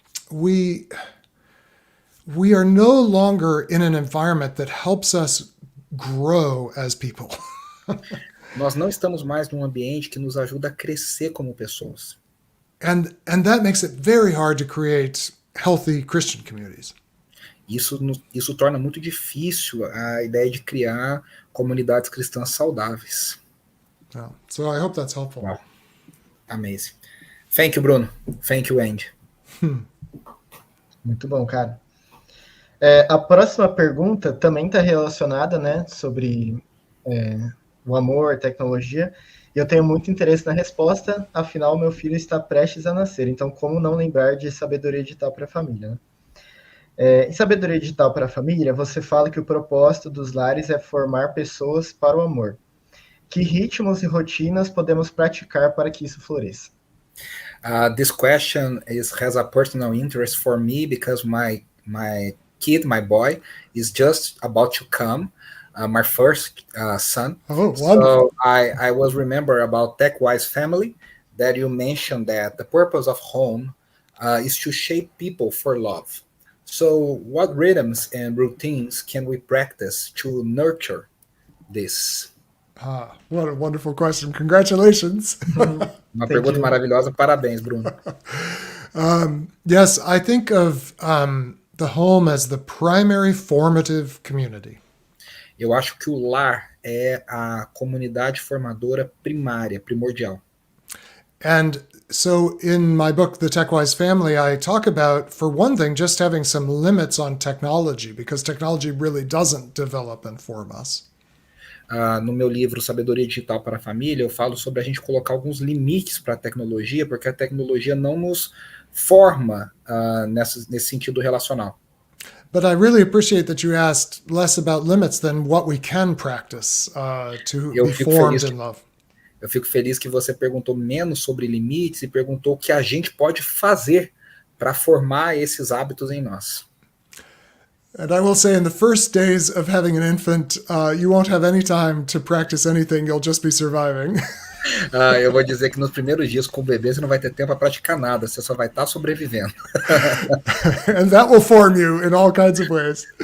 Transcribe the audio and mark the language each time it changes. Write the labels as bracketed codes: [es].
[en] We are no longer in an environment that helps us grow as people. [pt] Nós não estamos mais num ambiente que nos ajuda a crescer como pessoas. [en] And that makes it very hard to create healthy Christian communities. [pt] Isso torna muito difícil a ideia de criar comunidades cristãs saudáveis. [en] Yeah. So I hope that's helpful. Wow. Amazing. Thank you, Bruno. Thank you, Andy. [pt] Muito bom, cara. A próxima pergunta também está relacionada, né, sobre o amor, tecnologia. E eu tenho muito interesse na resposta, afinal, meu filho está prestes a nascer. Então, como não lembrar de sabedoria digital para a família, né? Em Sabedoria Digital para a Família, você fala que o propósito dos lares é formar pessoas para o amor. Que ritmos e rotinas podemos praticar para que isso floresça? [en] This question has a personal interest for me because my kid, my boy, is just about to come, my first son. Oh, wonderful. So I was remember about Quais family that you mentioned that the purpose of home is to shape people for love. So what rhythms and routines can we practice to nurture this? What a wonderful question. Congratulations. [pt] Uma pergunta maravilhosa. Parabéns, Bruno. [en] Yes, I think of the home as the primary formative community. [pt] Eu acho que o lar é a comunidade formadora primária, primordial. [en] And so in my book, The Tech-Wise Family, I talk about, for one thing, just having some limits on technology, because technology really doesn't develop and form us. [pt] No meu livro Sabedoria Digital para a Família, eu falo sobre a gente colocar alguns limites para a tecnologia, porque a tecnologia não nos forma nesse sentido relacional. [en] But I really appreciate that you asked less about limits than what we can practice to be formed in love. [pt] Eu fico feliz que você perguntou menos sobre limites e perguntou o que a gente pode fazer para formar esses hábitos em nós. [en] And I will say, in the first days of having an infant, you won't have any time to practice anything. You'll just be surviving. [pt] Eu vou dizer que nos primeiros dias com o bebê você não vai ter tempo para praticar nada, você só vai estar sobrevivendo. [en] And that will form you in all kinds of ways.